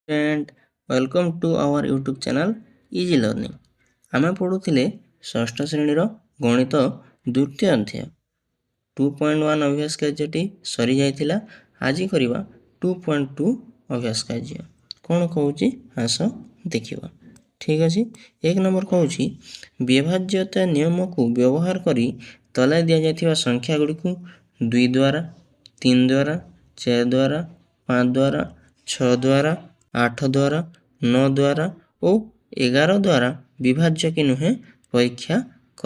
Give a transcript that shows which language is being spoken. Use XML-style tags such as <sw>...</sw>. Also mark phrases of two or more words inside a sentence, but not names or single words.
<en>and welcome to our YouTube channel Easy Learning।</en> <or>ଆମେ ପଢ଼ୁଥିଲେ ଷଷ୍ଠ ଶ୍ରେଣୀର ଗଣିତ ଦ୍ୱିତୀୟ ଅଧ୍ୟାୟ 2.1 ଅଭ୍ୟାସ କାର୍ଯ୍ୟଟି ସରିଯାଇଥିଲା। ଆଜି କରିବା 2.2 ଅଭ୍ୟାସ କାର୍ଯ୍ୟ। କ'ଣ କହୁଛି ଆସ ଦେଖିବା। ଠିକ୍ ଅଛି। 1 ନମ୍ବର କହୁଛି ବିଭାଜ୍ୟତା ନିୟମକୁ ବ୍ୟବହାର କରି ତଳେ ଦିଆଯାଇଥିବା ସଂଖ୍ୟା ଗୁଡ଼ିକୁ 2 ଦ୍ୱାରା 3 ଦ୍ୱାରା 4 ଦ୍ୱାରା 5 ଦ୍ୱାରା 6 ଦ୍ୱାରା 8 ଦ୍ୱାରା 9 ଦ୍ୱାରା ଓ 11 ଦ୍ୱାରା ବିଭାଜ୍ୟ କି ନୁହେଁ ପରୀକ୍ଷା କର।</or>